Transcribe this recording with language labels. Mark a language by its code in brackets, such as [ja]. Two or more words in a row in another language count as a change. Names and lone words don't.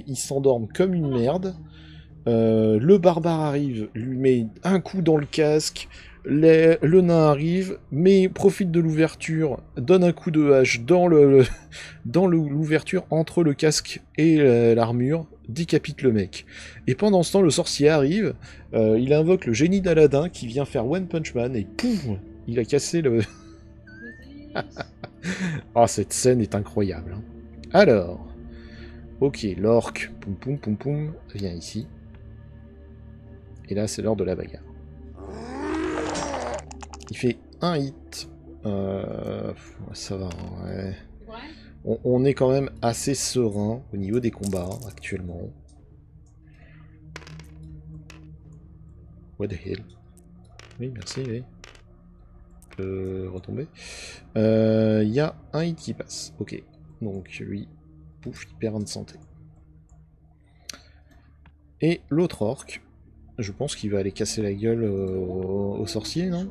[fr] Il s'endorme comme une merde. Le barbare arrive, lui met un coup dans le casque, le nain arrive, mais profite de l'ouverture, donne un coup de hache dans l'ouverture entre le casque et l'armure, décapite le mec. Et pendant ce temps, le sorcier arrive, il invoque le génie d'Aladin qui vient faire One Punch Man et pouf, il a cassé le... Ah, cette scène est incroyable. Hein. Alors... Ok, l'orque, poum poum poum poum, viens ici. Et là, c'est l'heure de la bagarre. Il fait un hit. Ça va, ouais. On est quand même assez serein au niveau des combats actuellement. [en] What the hell? [fr] Oui, merci, oui. Retomber. Il y a un hit qui passe. Ok. Donc lui, pouf, il perd 1 de santé. Et l'autre orc, je pense qu'il va aller casser la gueule au sorcier, non?